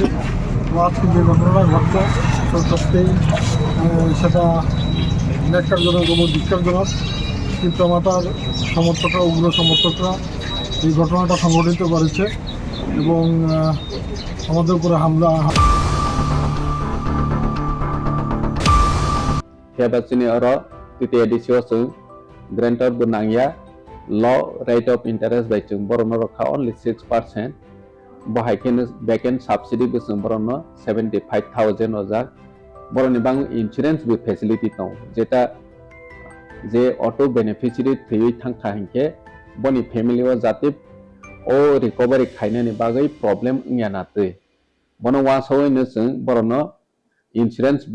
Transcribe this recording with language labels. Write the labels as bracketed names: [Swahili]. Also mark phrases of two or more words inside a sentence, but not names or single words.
[Bangla] আজকে যে ঘটনাটা ঘটছে সত্যিই সেটা ন্যাক্কারজনক এবং ধিক্কারজনক। তিপ্রামথার সমর্থকরা, উগ্র সমর্থকরা এই ঘটনাটা সংঘটিত করেছে এবং আমাদের উপরে হামলা। [Kok Borok] Hebasini oro titi edisi osung grantor bunangya [English] law rate of interest [Kok Borok] by chung borono rokha [English] only 6%. [Kok Borok] Bohaikin [English] backend subsidy [Kok Borok] busung borono 75,000 ojak. Boroni bang insurance bi facility tong jeta je [English] auto beneficiary [Kok Borok] thui thangkha hinke boni family o jatip o recovery khainani bagai problem ngya na tui bono wa soi no chung borono insurance